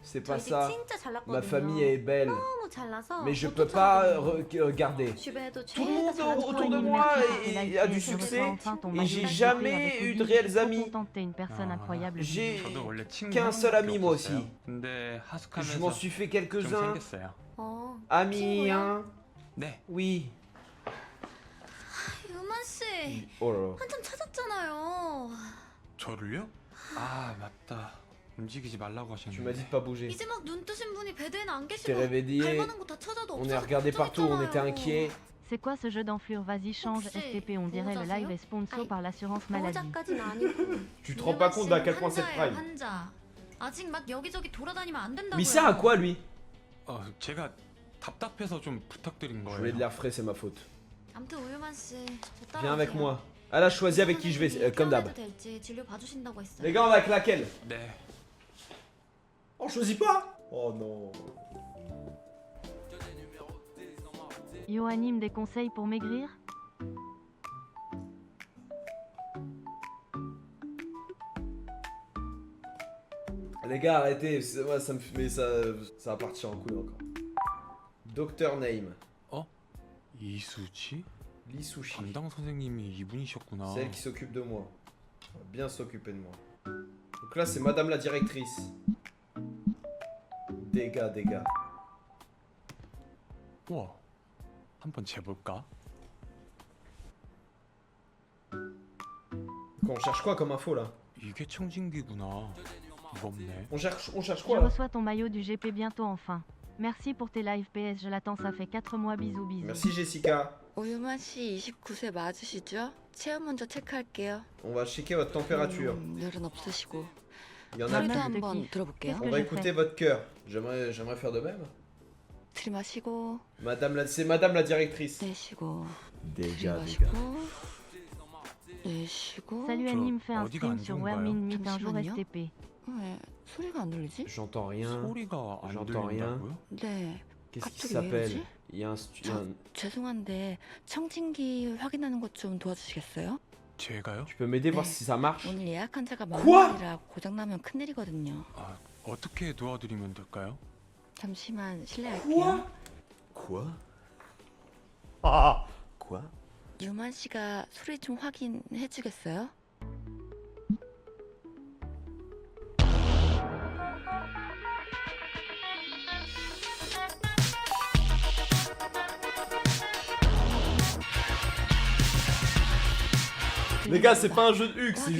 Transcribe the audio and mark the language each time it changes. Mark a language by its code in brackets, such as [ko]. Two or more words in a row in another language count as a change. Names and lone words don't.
[fr] C'est [ko] 저희 [fr] pas [ko] 집 [fr] ça. [ko] 진짜 잘 났거든요. [fr] Ma famille est belle. [ko] 너무 잘나서 [fr] Mais je [ko] 못 [fr] peux pas [ko] 쫓아가거든요. [fr] garder. [ko] 주변에도 [fr] Tout le [ko] 죄다 [fr] monde [ko] 잘난 [fr] autour [ko] 척하는 [fr] de [ko] 놈들. [fr] moi Et a du succès et j'ai jamais eu de réels amis. T'es une personne incroyable. J'ai [ko] 저도 원래 친구 [fr] qu'un seul ami moi [ko] 없었어요. [fr] aussi. [ko] 근데 하숙하면서 [fr] Je m'en suis fait [ko] 좀 [fr] quelques-uns. [ko] 생겼어요. 어, [fr] Amis, [ko] 친구야? [fr] hein? [ko] 네. [fr] Oui. [ko] 유만 씨, [fr] Oh là là. [ko] 한참 찾았잖아요. 저를요? 아 맞다. 움직이지 말라고 [fr] Tu m'as [ko] 하셨는데. [fr] dit de pas bouger. [ko] 이제 막 눈 뜨신 분이 베드에는 안 [fr] T'es [ko] 계시고 [fr] réveillé. [ko] 갈 만한 거 다 찾아도 [fr] On [ko] 없어서 [fr] est regardé partout, on était inquiets. C'est quoi ce jeu d'enflure? Vas-y, change [ko] 혹시 [fr] STP, on dirait le live est sponsor [ko] 아이, [fr] par l'assurance maladie. [ko] 보호자까지는 아니고. [fr] Tu te rends pas compte d'à quel point c'est [ko] 환자예요, [fr] prime. [ko] 환자. 아직 막 여기저기 돌아다니면 안 된다고요. [fr] Mais il sert à quoi lui? [ko] 제가 답답해서 좀 부탁드린 [fr] Je [ko] 거예요. [fr] voulais de l'air frais, c'est ma faute. [ko] 아무튼 우유만 씨, 저 [fr] Viens avec [ko] 따라오세요. [fr] moi. Elle a choisi avec qui je vais, comme d'hab. [ko] 입원해도 될지 진료 봐주신다고 했어요. [fr] Les gars, on va avec laquelle? [ko] 네. [fr] On choisit pas? Oh non. Yo anime des conseils pour maigrir? Les gars, arrêtez, moi ça me fait. Mais ça va partir en couille encore. Docteur Name. [ko] 이수지? [fr] Lee Sushi. [ko] 담당 선생님이 이분이셨구나. [fr] C'est elle qui s'occupe de moi. Elle va bien s'occuper de moi. Donc là, c'est madame la directrice. Dégâts. [ko] 우와, 한번 재볼까? [fr] On cherche quoi comme info là? [ko] 이게 청진기구나. 무겁네. [fr] On cherche Je quoi là? reçois ton maillot du GP bientôt enfin. Merci pour tes lives PS, je l'attends, ça fait 4 mois, bisous bisous. Merci Jessica. [ko] 오유만 씨 29세 맞으시죠? 체온 먼저 체크할게요. [fr] On va checker votre température. [ko] 열은 없으시고. [fr] Il y en a Soleil plus. de [ko] 한번 [fr] kiff. [ko] 들어볼게요. [fr] On va écouter votre cœur. J'aimerais faire de même. [ko] 들이마시고 [fr] C'est madame la directrice. [ko] 내쉬고 [fr] Dégâts. [ko] 들이마시고 내쉬고. [fr] Salut Anime, fais un [ko] 어디가 [fr] stream [ko] 안 [fr] sur [ko] 좋은가요? [fr] Where Min Meet un jour [ko] 잠시만요. [fr] STP. [ko] 왜 소리가 안 들리지? [fr] J'entends rien. [ko] 소리가 안 [fr] J'entends rien. [ko] 들린다고요? 네. [fr] Qu'est-ce qui [ko] 갑자기 왜 [fr] s'appelle? [ko] 이러지? [fr] Il y a un. [ko] 죄송한데 청진기 확인하는 것 좀 도와주시겠어요? 제가요? [fr] Tu peux m'aider voir [ko] 네. [fr] si ça marche? [ko] 오늘 예약한 자가 [fr] quoi? [ko] 만날이라 고장나면 큰일이거든요. 아, 어떻게 도와드리면 될까요? 잠시만 실례할게요. [fr] Quoi? Ah! Quoi? [ko] 유만 씨가 소리 좀 확인해 주겠어요? [fr] Les gars, c'est pas un jeu de Huck, c'est